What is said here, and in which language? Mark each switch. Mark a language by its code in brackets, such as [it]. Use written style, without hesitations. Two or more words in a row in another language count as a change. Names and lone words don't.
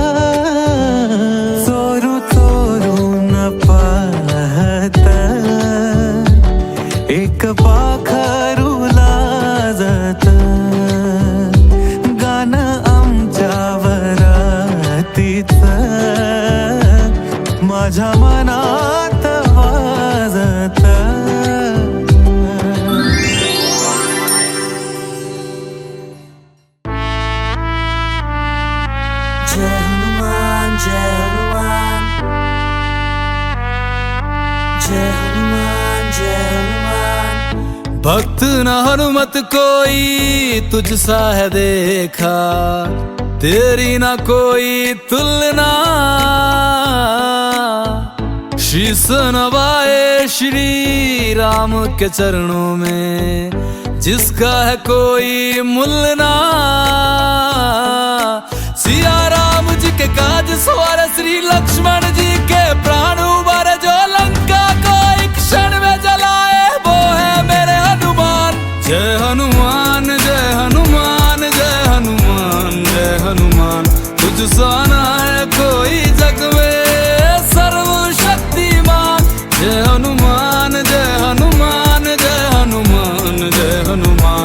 [mr] चोरू चोरून पाहत एक पाखरू लाजत. गाणं आमच्या वरातीच माझ्या मनात वाजत. [hi] जय हनुमान जय हनुमान जय हनुमान जय हनुमान. भक्त न हनुमत कोई तुझसा है देखा, तेरी ना कोई तुलना. शीस नवाए श्री राम के चरणों में, जिसका है कोई मुलना. सिया राम जी के काज सवार श्री लक्ष्मण जी के प्राण उबारे, जो लंका को एक क्षण में जलाए वो है मेरे हनुमान. जय हनुमान जय हनुमान जय हनुमान जय हनुमान. तुझसा ना है कोई जग में सर्वशक्तिमान. जय हनुमान जय हनुमान जय हनुमान जय हनुमान.